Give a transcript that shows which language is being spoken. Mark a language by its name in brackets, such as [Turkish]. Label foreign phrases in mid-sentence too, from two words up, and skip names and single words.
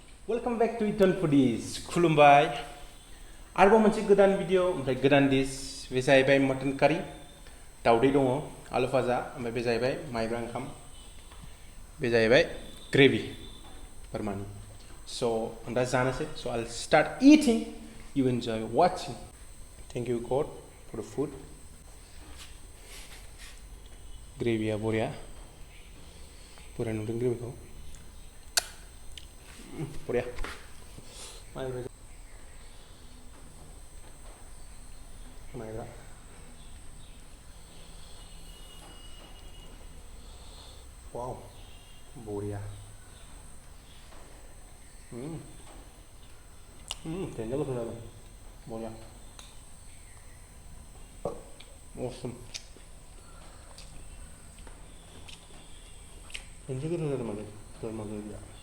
[English] Welcome back to Eton Foodies. [Bodo] खुलुमबाय आरोबाव मोनसे गोदान भिडिअ ओमफ्राय गोदान डिश बे जाहैबाय [English] mutton curry [Bodo] दावदै दङ आलु फाजा ओमफ्राय बे जाहैबाय माइब्रा ओंखाम बे जाहैबाय ग्रेभि बोरमानि स' आं दा जानोसै स' [English] I'll start eating you enjoy watching thank you God for the food [Bodo] ग्रेभिया बरिया नुदों ग्रेभिखौ बरिया माइब्रा वाव बरिया देन्जार गोथाव जादों बरिया awesome देन्जार गोथाव जादों माने बोरमा ग्रेभिया